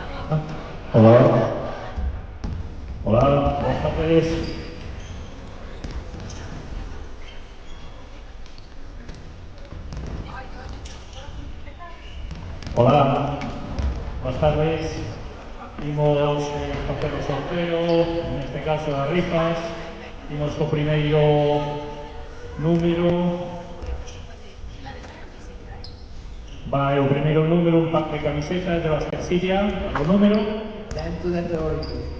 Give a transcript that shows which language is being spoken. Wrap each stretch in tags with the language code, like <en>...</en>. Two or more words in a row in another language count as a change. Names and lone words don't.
<es>Hola. Hola, buenas tardes. Hola, buenas tardes.</es> <gl>Imos facer o sorteo, neste caso as rifas. Imos co primeiro número. Vai o primeiro número, un pack de camisetas de Basquetsilla, o número 118.</gl>